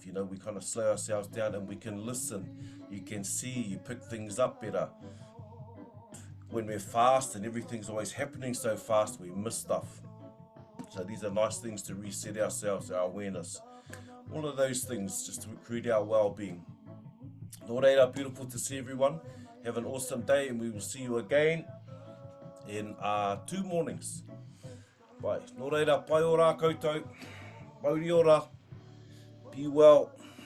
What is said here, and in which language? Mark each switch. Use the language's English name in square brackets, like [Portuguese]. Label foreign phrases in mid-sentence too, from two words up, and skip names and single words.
[English] You know, we kind of slow ourselves down and we can listen. You can see, you pick things up better. When we're fast and everything's always happening so fast, we miss stuff. So these are nice things to reset ourselves, our awareness. All of those things just to create our well-being. [Māori] Nō reira, [English] beautiful to see everyone. Have an awesome day, and we will see you again in 2 mornings. Bye. [Māori] Nō reira, pai o rā koutou. Mauri ora. [English] Be well.